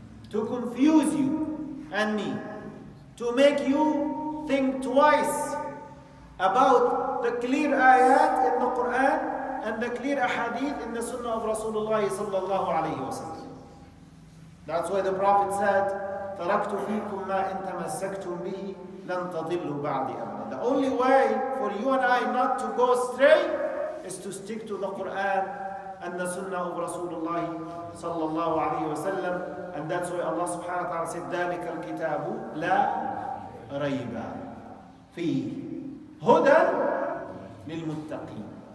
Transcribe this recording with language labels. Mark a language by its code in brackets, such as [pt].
[en] To confuse you and me, to make you think twice about the clear ayat in the Quran and the clear ahadith in the Sunnah of Rasulullah sallallahu alayhi wa sallam. That's why the Prophet said, [ar] تَرَكْتُ فِيكُمْ مَا إِن تَمَسَّكْتُمْ بِهِ لَن تَضِلُّوا بَعْدِ أَبَدًا. [en] The only way for you and I not to go astray is to stick to the Quran and the Sunnah of Rasulullah sallallahu alayhi wa sallam. And that's why Allah subhanahu wa ta'ala said, [ar] ذَلِكَ الْكِتَابُ لَا رَيْبَ فِيهِ هُدًى لِلْمُتَّقِينَ.